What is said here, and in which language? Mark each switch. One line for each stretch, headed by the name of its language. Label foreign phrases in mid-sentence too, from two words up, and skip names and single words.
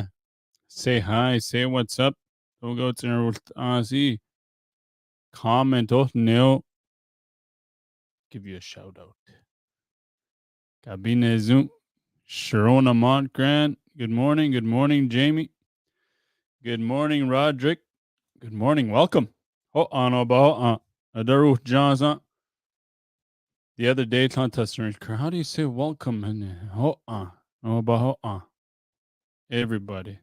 English: Say hi, say what's up. Go to see. Comment no. Give you a shout out. Kabi Nezu. Sharona Montgrant. Good morning, Jamie. Good morning, Roderick. Good morning, welcome. Adaru Johnson. The other day, how do you say welcome? Everybody.